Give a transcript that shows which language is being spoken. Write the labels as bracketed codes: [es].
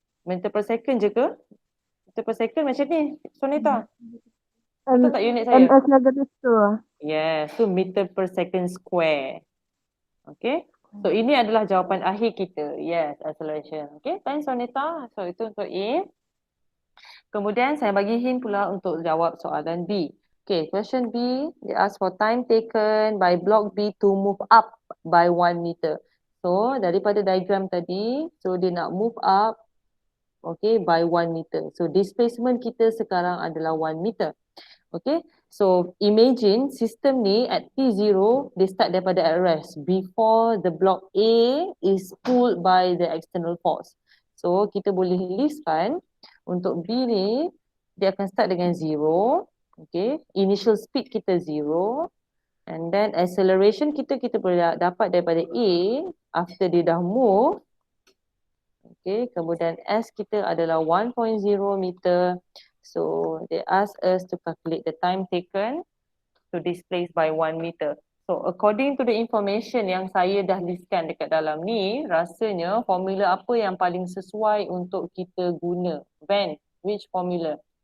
[ms] Meter per second je ke? Meter per second macam ni, Soneta. Betul tak unit saya? [en] ms negative 2. Yes, so meter per second square. Okay. [ms] So ini adalah jawapan akhir kita. [en] Yes, acceleration. Okay, thanks Soneta. [ms] So itu untuk A. Kemudian saya bagi hint pula untuk jawab soalan B. [en] Okay, question B, they ask for time taken by block B to move up by 1 meter. [ms] So daripada diagram tadi, so dia nak move up, okay, by 1 meter. So displacement kita sekarang adalah 1 meter. [en] Okay, so imagine [ms] sistem ni [en] at T0, [ms] dia start daripada [en] at rest before the block A is pulled by the external force. [ms] So kita boleh listkan untuk B ni, dia akan start dengan 0. Okay, initial speed kita 0. [en] And then [ms] acceleration kita boleh dapat daripada A after dia dah move. Okay, kemudian S kita adalah 1.0 meter. [en] So they ask us to calculate the time taken to displace by 1 meter. [ms] So according to the information yang saya dah listkan dekat dalam ni, rasanya formula apa yang paling sesuai untuk kita guna? [en] Van, which formula?